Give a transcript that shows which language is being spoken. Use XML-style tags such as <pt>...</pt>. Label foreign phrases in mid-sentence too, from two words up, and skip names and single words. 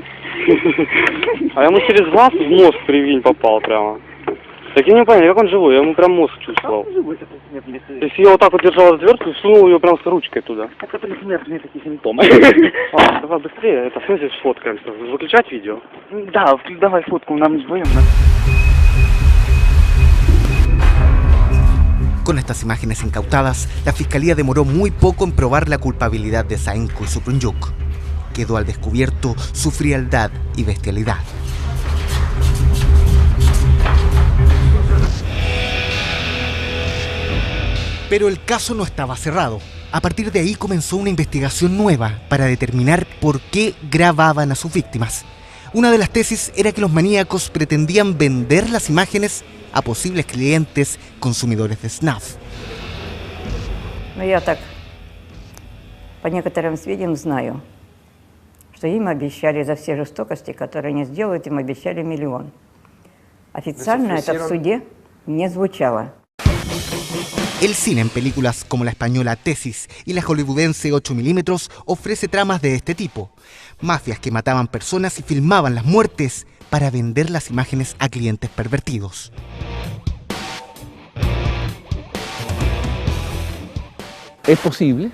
<ru>А я ему через глаз в мозг, прикинь, попал прямо. Так я не понял, как он живой, я ему прям мозг чувствовал. То есть я вот так вот держал отвертку и сунул ее прям с ручкой туда. Это предсмертные такие симптомы. Давай быстрее, это в смысле сфоткаемся. Выключать видео? Да, давай фотку, нам вдвоем.</ru> <es>Con estas imágenes incautadas, la fiscalía demoró muy poco en probar la culpabilidad de Saenko y Suprunyuk. Quedó al descubierto su frialdad y bestialidad. Pero el caso no estaba cerrado. A partir de ahí comenzó una investigación nueva para determinar por qué grababan a sus víctimas. Una de las tesis era que los maníacos pretendían vender las imágenes a posibles clientes consumidores de snuff.</es> <ru>Но я так, по некоторым сведениям, знаю, что им обещали за все жестокости, которые они сделают, им обещали 1 миллион. Официально это в суде не звучало.</ru> <es>El cine en películas como la española Tesis y la hollywoodense 8 milímetros ofrece tramas de este tipo. Mafias que mataban personas y filmaban las muertes para vender las imágenes a clientes pervertidos. Es posible.</es>